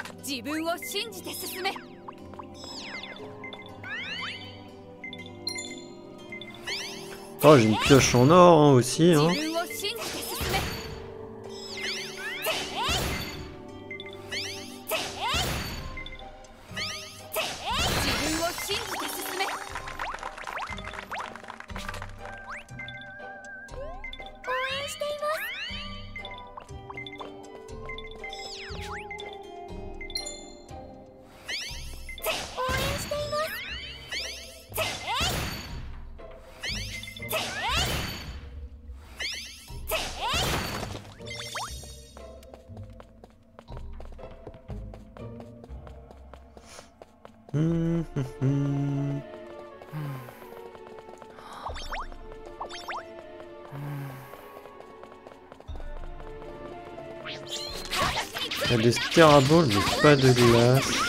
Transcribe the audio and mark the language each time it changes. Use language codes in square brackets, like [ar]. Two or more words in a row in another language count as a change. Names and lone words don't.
[ja] 自分を信じて進め。 [fr] Oh, j'ai une pioche en or hein, aussi. Hein. [ja] 自分を信じて進め。 自分を信じて進め。応援しています。応援しています。 [fr] Il y a des scaraballs, mais pas de glace.